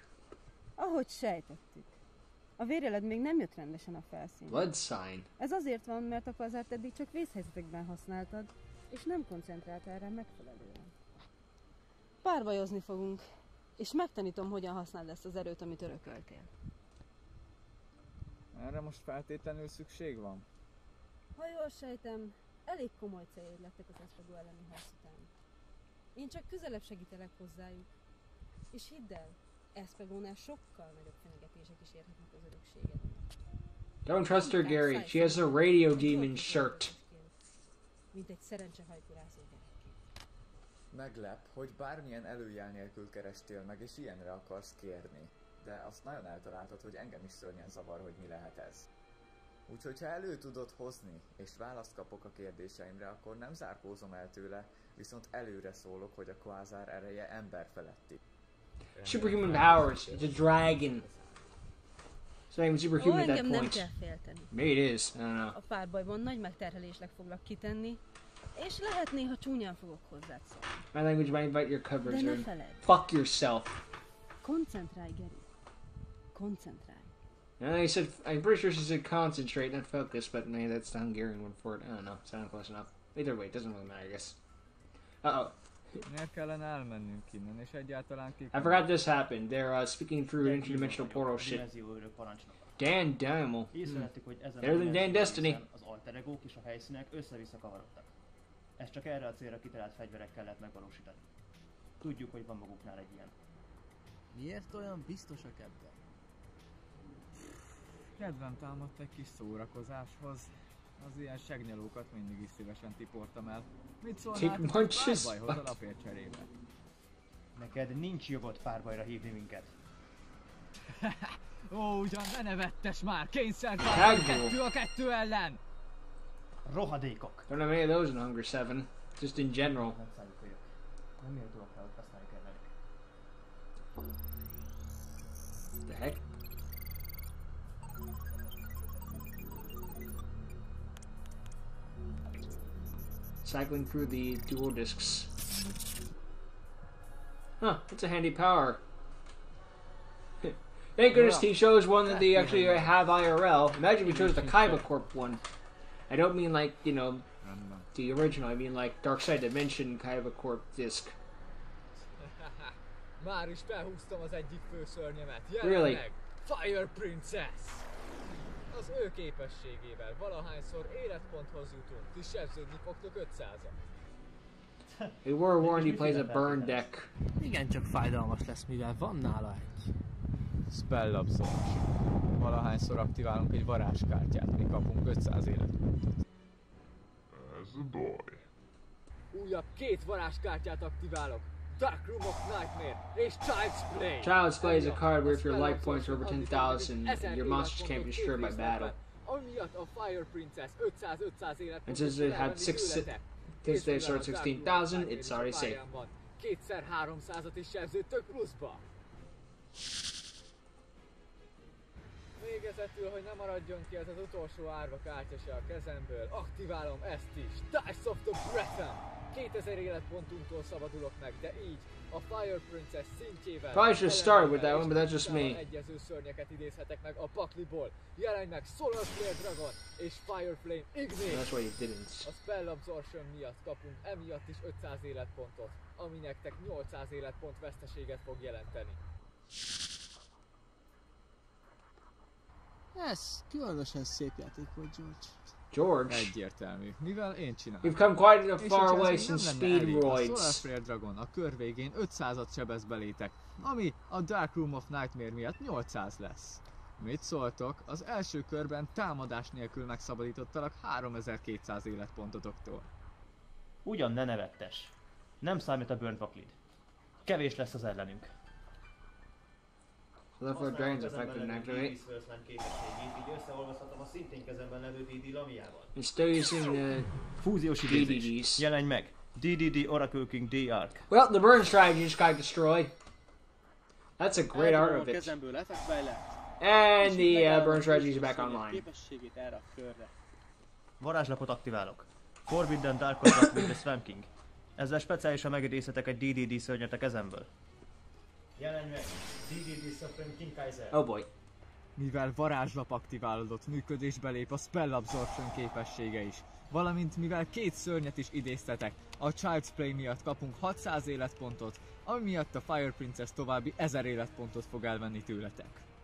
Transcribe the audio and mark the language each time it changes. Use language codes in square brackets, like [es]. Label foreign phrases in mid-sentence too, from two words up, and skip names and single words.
[hu] Ahogy sejtettük. A vérjeled még nem jött rendesen a felszínre. [en] Blood sign. [hu] Ez azért van, mert a kvazárt eddig csak vészhelyzetekben használtad, és nem koncentráltál rá megfelelően. Párbajozni fogunk, és megtanítom, hogyan használd ezt az erőt, amit örököltél. Erre most feltétlenül szükség van? Ha jól sejtem, elég komoly céljaid lettek az Espegó elleni harc után. Én csak közelebb segítelek hozzájuk. És hidd el, Espegónál sokkal nagyobb fenyegetések is érhetnek az örökségednek. [en] Don't trust her, Gary. She has a radio demon shirt. [hu] Mint egy szerencsehajkurászó gyerekként. Meglep, hogy bármilyen előjel nélkül kerestél meg, és ilyenre akarsz kérni. De azt nagyon eltaláltad, hogy engem is szörnyen zavar, hogy mi lehet ez. Úgyhogy ha elő tudod hozni, és választ kapok a kérdéseimre, akkor nem zárkózom el tőle, viszont előre szólok, hogy a kvázár ereje emberfeletti. [en] Superhuman powers. It's a dragon. It's not even superhuman at that [hu] engem nem [en] point. [hu] kell félteni. [en] Maybe it is. I don't know. [hu] A párbajban nagy megterhelésnek foglak kitenni, és lehet néha csúnyán fogok hozzád szólni. [en] My language might invite your coverage. [hu] De ne feledd. [en] Fuck yourself. [hu] Koncentrálj, Geri. Koncentrálj. [en] No, he said. I'm pretty sure she said concentrate, not focus, but maybe that's the Hungarian word for it. I don't know. Sounded close enough. Either way, it doesn't really matter, I guess. Uh-oh. [hu] Miért kellene elmennünk innen, és egyáltalán ki... [en] I forgot this happened. They're speaking through interdimensional portal shit. Dan Dynamo. [hu] Észrevettük, hogy ezen [en] Better than Dan Destiny. [hu] az alter egók és a helyszínek össze-vissza kavarodtak. Ezt csak erre a célra kitalált fegyverekkel lehet megvalósítani. Tudjuk, hogy van maguknál egy ilyen. Miért olyan biztosak ebben? Kedvem támadt egy kis szórakozáshoz. Az ilyen segnyalókat mindig is szívesen tiportam el. Mit szólnál a párbajhoz a lapért cserébe? Neked nincs jogod párbajra hívni minket. Ó, ugyan ne nevettes már! Kényszerpárbaj 2-2 ellen! Rohadékok! [en] Don't have any of those in Hunger 7. Just in general. [hu] Nem szálljuk vagyok. Nem méltóak rá, hogy használjuk el velük. [en] The heck? Cycling through the dual discs. Huh, that's a handy power. Thank goodness he chose one that they actually have IRL. Imagine we chose the Kaiba Corp one. I don't mean like, you know, the original. I mean like Dark Side Dimension Kaiba Corp disc. [hu] Már is felhúztam az egyik főszörnyemet. [en] Really? [hu] Meg! Fire Princess! Az ő képességével valahányszor életponthoz jutunk, ti sebződni fogtok 500-at. [en] Hey, War Warranty plays a burn deck. [hu] Igen, csak fájdalmas lesz, mivel van nála egy. Spell Absorption. Valahányszor aktiválunk egy varázskártyát, mi kapunk 500 életpontot. Ez a baj. Újabb 2 varázskártyát aktiválok. Dark Room of Nightmare és Child's Play. [en] Child's Play is a card where if your life points are over 10,000, your monsters can't be destroyed by battle. [hu] Amiatt a Fire Princess 500 életpontot. [en] And since it had since they started 16,000, it's already safe. [hu] 2x300-at is sebződtök pluszba. Végezetül, hogy ne maradjon ki ez az utolsó árva kártya se a kezemből, aktiválom ezt is. Dice of the Breton! 2000 életpontunktól szabadulok meg, de így a Fire Princess szintjével... [en] Probably should start with that one, but that's just me. [hu] ...egyező szörnyeket idézhetek meg a pakliból. Jelenj meg Solar Flare Dragon és Fire Flame Ignite! [en] That's why you didn't. [hu] A Spell Absorption miatt kapunk emiatt is 500 életpontot, ami nektek 800 életpont veszteséget fog jelenteni. Ez különösen szép játék volt, George. George? Egyértelmű, mivel én csinálom. [en] You've come quite a far way since Speedroids. [hu] A Solar Flare Dragon a kör végén 500-at sebez belétek, ami a Dark Room of Nightmare miatt 800 lesz. Mit szóltok? Az első körben támadás nélkül megszabadítottalak 3200 életpontotoktól. Ugyan ne nevettes. Nem számít a Burnt Bucklid. Kevés lesz az ellenünk. [en] Left foot drains affected and activate. And still using the [hu] Fúziós idézés. [en] DDDs. [hu] Jelenj meg! DDD Oracle King D-Arc. [en] Well, the burn strategy just got destroyed. That's a great art of it. And the burn strategy is back online. [hu] Varázslapot aktiválok. Forbidden Dark Contract with the Swamp King. Ezzel speciálisan megidézhetek egy DDD szörnyet a kezemből. Jelenj meg! DDD Supreme King Kaiser. [en] Oh boy. [hu] Mivel varázslap aktiválódott, működésbe lép a Spell Absorption képessége is. Valamint mivel 2 szörnyet is idéztetek, a Child's Play miatt kapunk 600 életpontot, ami miatt a Fire Princess további 1000 életpontot fog elvenni tőletek.